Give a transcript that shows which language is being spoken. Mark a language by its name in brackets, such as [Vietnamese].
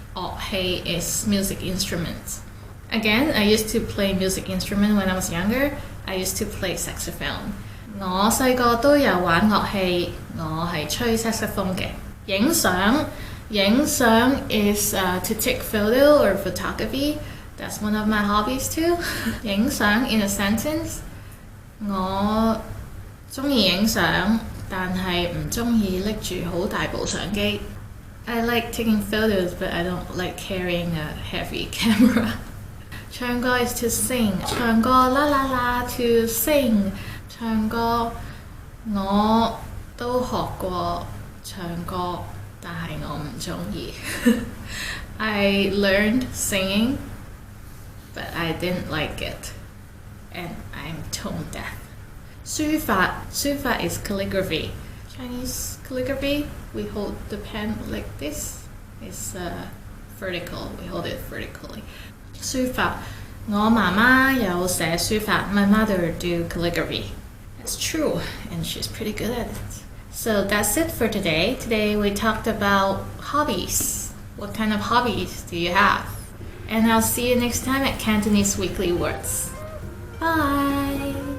[English] 樂器 is music instrument. Again, I used to play music instrument when I was younger. I used to play saxophone. [Cantonese] 我細個都有玩樂器，我係吹 saxophone 嘅。 [English] 影相 is to take photo or photography. That's one of my hobbies too. 影相 in a sentence. [Cantonese] 我鍾意影相。但係唔鍾意拎住好大部相機。 [English] I like taking photos, but I don't like carrying a heavy camera. 唱歌 is to sing. 唱歌啦啦啦 to sing. [Cantonese] 唱歌我都學過唱歌，但係我唔鍾意。 [English] I learned singing, but I didn't like it, and I'm tone deaf. 書法 is calligraphy. Chinese calligraphy, we hold the pen like this. It's vertical, we hold it vertically. [Cantonese] 書法我媽媽有寫書法 [English] My mother do calligraphy. That's true, and she's pretty good at it. So that's it for today. Today we talked about hobbies. What kind of hobbies do you have? And I'll see you next time at Cantonese Weekly Words. Bye!